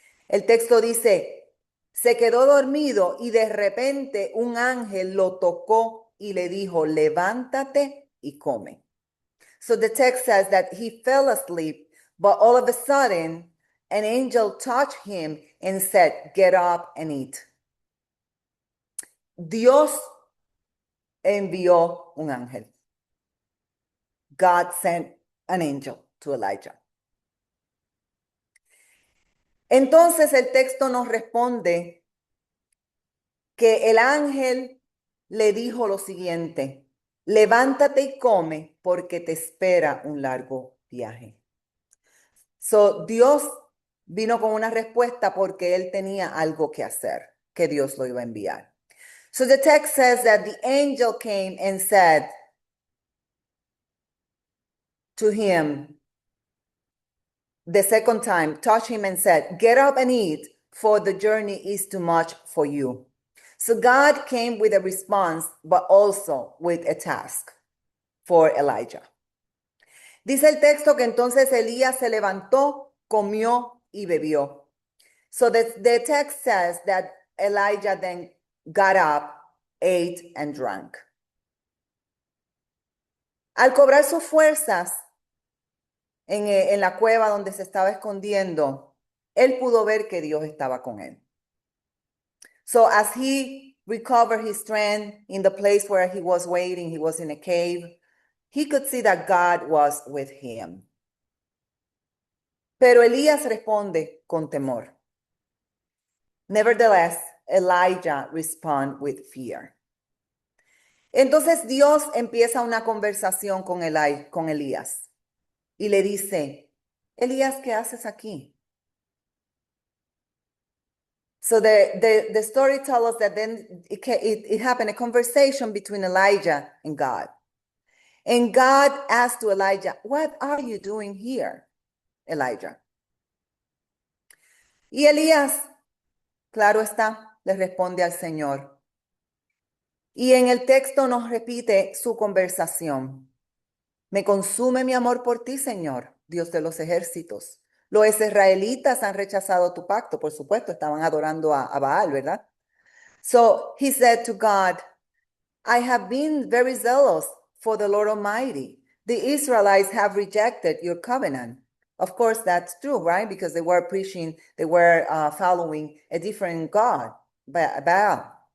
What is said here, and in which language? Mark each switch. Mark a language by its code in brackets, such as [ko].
[es] El texto dice, se quedó dormido y de repente un ángel lo tocó y le dijo, levántate y come. [en] So the text says that he fell asleep, but all of a sudden, an angel touched him and said, get up and eat. [es] Dios envió un ángel. [en] God sent an angel to Elijah. [es] Entonces el texto nos responde que el ángel le dijo lo siguiente, levántate y come porque te espera un largo viaje. So, Dios vino con una respuesta porque él tenía algo que hacer, que Dios lo iba a enviar. [en] So the text says that the angel came and said to him the second time, touched him and said, get up and eat, for the journey is too much for you. So God came with a response, but also with a task for Elijah. [es] Dice el texto que entonces Elías se levantó, comió y bebió. [en] So the text says that Elijah then got up, ate, and drank. [es] Al cobrar sus fuerzas en la cueva donde se estaba escondiendo, él pudo ver que Dios estaba con él. [en] So as he recovered his strength in the place where he was waiting, he was in a cave, he could see that God was with him. [es] Pero Elías responde con temor. [en] Nevertheless, Elijah responded with fear. [es] Entonces Dios empieza una conversación con Elías y le dice, Elías, ¿qué haces aquí? [en] So the story tells us that then it happened, a conversation between Elijah and God. And God asked to Elijah, what are you doing here, Elijah? [es] Y Elías, claro está, le responde al Señor. Y en el texto nos repite su conversación. Me consume mi amor por ti, Señor, Dios de los ejércitos. Los israelitas han rechazado tu pacto, por supuesto, estaban adorando a Baal, ¿verdad? [en] So he said to God, I have been very zealous for the Lord Almighty. The Israelites have rejected your covenant. Of course, that's true, right? Because they were following a different God, Baal.